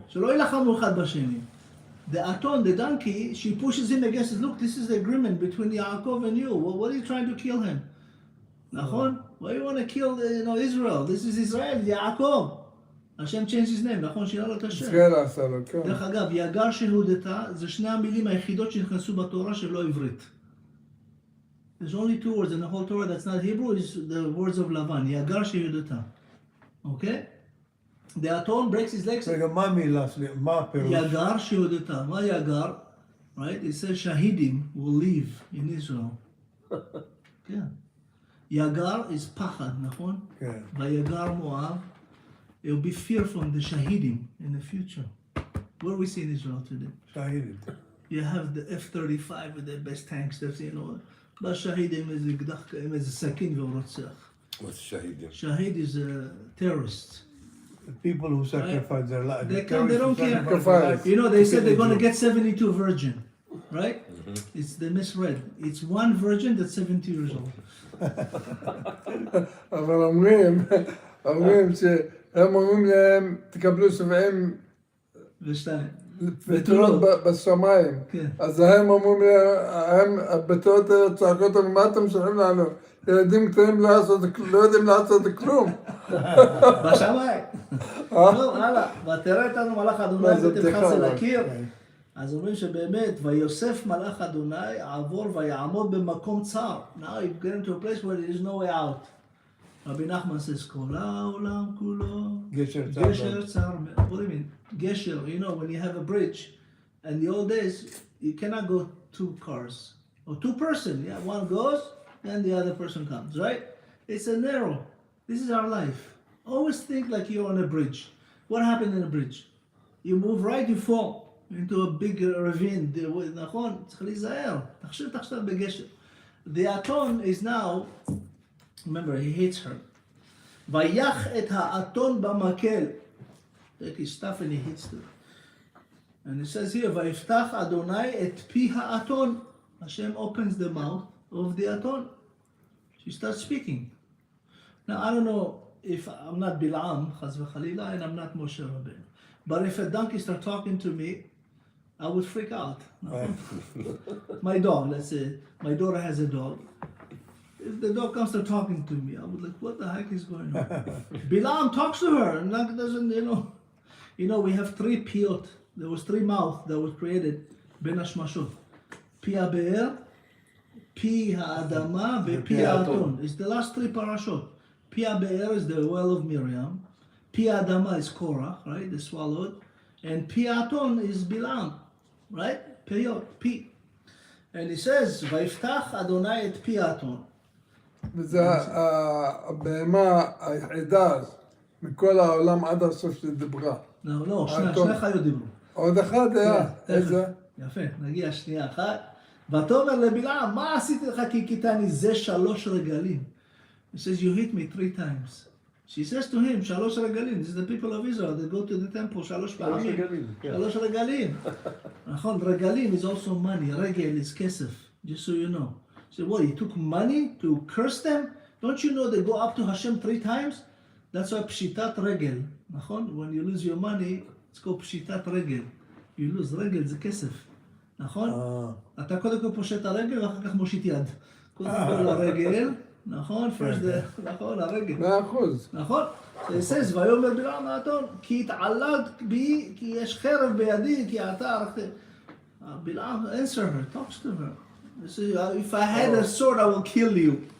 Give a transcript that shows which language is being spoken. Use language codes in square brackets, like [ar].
[he] שלא ילחמו אחד בשני. [en] The Aton, the donkey, she pushes him against it. Look, this is the agreement between Yaakov and you. What are you trying to kill him? Nachon? Why you want to kill Israel? This is Israel, Yaakov. Hashem changed his name, [he] נכון? שינה לו את השם. ישראל עשה לו, כן. דרך אגב, יגר שהודתה, זה שני המילים היחידות שנכנסו בתורה שהן לא עברית. [en] There's only 2 words in the whole Torah that's not Hebrew, it's the words of לבן, [he] יגר שהודתה. [en] Okay? The Aton breaks his legs. [he] רגע, מה המילה שלי? מה הפירוש? יגר שהודתה. מה יגר? [en] Right? It says shahidim will live in Israel. [he] כן. יגר [en] is [he] פחד, נכון? כן. ויגר מואב. [en] It will be fear from the shahidim in the future. What do we see in Israel today? [he] שהידים. [en] You have the F-35 with the best tanks, that's, you know. [he] בא שהיד עם איזה אקדח, עם איזה סכין ורוצח. [en] What's shahidim? שהיד is a terrorist. The people who sacrifice their life. They come, they don't care. Sacrifice. You know, they said they're going to get 72 virgin, right? It's they misread. It's one virgin that's 70 years old. [he] אבל אומרים שהם אומרים להם, תקבלו 70 ושתיים. בתולות בשמיים. כן. אז הם אומרים, הם בתולות צעקות, מה אתם שולחים לנו? ילדים קטנים לא יודעים לעשות כלום. בשמיים. טוב, הלאה. ותראה איתנו מלאך אדוני ותבחס אל הקיר. אז אומרים שבאמת, ויוסף מלאך אדוני עבור ויעמוד במקום צר. [en] Now you get into a place where there is no way out. [he] רבי נחמן [en] says, [he] כל העולם כולו. גשר צר. גשר צר. [en] What do you mean? גשר, you know, when you have a bridge, in the old days, you cannot go 2 cars. Or 2 person, yeah, one goes, and the other person comes, right? It's a narrow. This is our life. Always think like you're on a bridge. What happened in a bridge? You move right, you fall into a big ravine. [he] נכון? צריך להיזהר. תחשב בגשר. [en] The Aton is now, remember, he hates her. [he] ויח את האתון במקל. [en] Take his stuff and he hits her. And it says here, [he] ויפתח אדוני את פי האתון. [en] Hashem opens the mouth of the Aton. She starts speaking. Now, I don't know if I'm not Bil'am, Chaz v'Chalila, and I'm not Moshe Rabbeinu. But if a donkey starts talking to me, I would freak out. My dog, let's say, my daughter has a dog. If the dog comes to talking to me, I would like, what the heck is going on? Bil'am talks to her, and that doesn't, you know, we have 3 piyot. There was 3 mouths that was created, ben hashmashot. Pi ha'be'er, Pi ha'adama, Pi ha'aton. It's the last 3 parashot. Pi ha'be'er is the well of Miriam. Pi ha'adama is Korach, right? The swallowed. And Pi ha'aton is Bil'am, right? Pi. And he says, [he] ויפתח אדוני את פי האתון. וזה הבהמה היחידה מכל העולם עד הסוף שדיברה. לא, שני חיות דיברו. עוד אחד היה, איזה? יפה, נגיע שנייה אחת. ותאמר לבלעם, מה עשיתי לך כי הכיתני זה 3 רגלים? [en] He says, you hit me 3 times. She says to him, 3 רגלים. This is the people of Israel, they go to the temple 3 [he] פעמים. [en] 3 רגלים. [he] נכון, [en] רגלים is also money. רגל is [he] כסף, [en] just so you know. She said, what, you took money to curse them? Don't you know they go up to Hashem 3 times? That's why [he] פשיטת רגל. נכון? [en] When you lose your money, it's called [he] פשיטת רגל. [en] You lose [he] רגל זה כסף. נכון? אתה קודם כל פושט את הרגל ואחר כך מושיט יד. קודם כל הרגל, נכון? נכון, הרגל. 100%. נכון? זה [en] says, [he] ויאמר בלעם האתון, כי התעללת בי, כי יש חרב בידי, כי אתה ערכת. [en] בלעם answer her, talks to her. He says, if I had a sword, I will kill you.